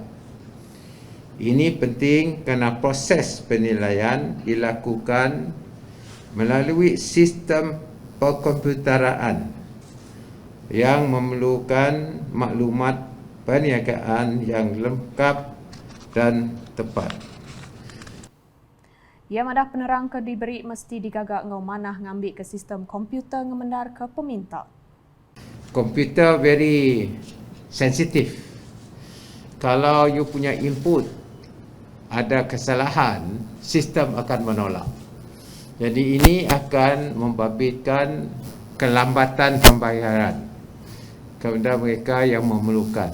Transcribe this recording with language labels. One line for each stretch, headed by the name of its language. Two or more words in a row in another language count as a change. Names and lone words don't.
Malay: Ini penting kerana proses penilaian dilakukan melalui sistem perkomputeraan yang memerlukan maklumat perniagaan yang lengkap dan tepat.
Iban: Ia madah penerang ke diberi mesti digagak ngau manah ngambil ke sistem komputer ngemendar ke peminta.
Malay: Komputer
English: very sensitif.
Malay: Kalau you punya input ada kesalahan, sistem akan menolak. Jadi ini akan membabitkan kelambatan pembayaran kepada mereka yang memerlukan.